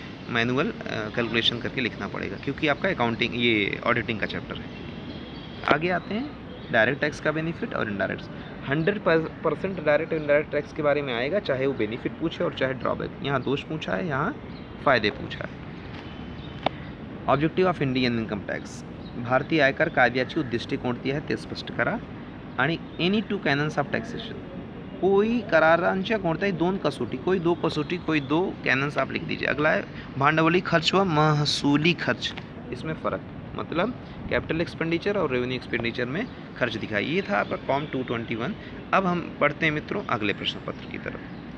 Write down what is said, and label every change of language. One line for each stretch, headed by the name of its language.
Hindi: Manual calculation करके लिखना पड़ेगा, क्योंकि आपका अकाउंटिंग ये ऑडिटिंग का चैप्टर है। आगे आते हैं डायरेक्ट टैक्स का बेनिफिट और इनडायरेक्ट। 100% डायरेक्ट इनडायरेक्ट टैक्स के बारे में आएगा, चाहे वो बेनिफिट पूछे और चाहे ड्रॉबैक। यहाँ दोष पूछा है, यहाँ फ़ायदे पूछा है।
English: objective of Indian income tax,
Marathi: भारतीय आयकर कायद्याची उद्दिष्टे कोणती आहेत ते स्पष्ट करा।
Hindi: आणि
English: any two canons of taxation,
Hindi: कोई
Marathi: करारांच्या कोणत्याही दोन कसोटी,
Hindi: कोई दो कसोटी, कोई दो कैनन्स आप लिख दीजिए। अगला है
Marathi: भांडवली खर्च व महसूली खर्च,
Hindi: इसमें फ़र्क, मतलब कैपिटल एक्सपेंडिचर और रेवेन्यू एक्सपेंडिचर में खर्च दिखाई। ये था आपका कॉम 221। अब हम बढ़ते हैं मित्रों अगले प्रश्न पत्र की तरफ।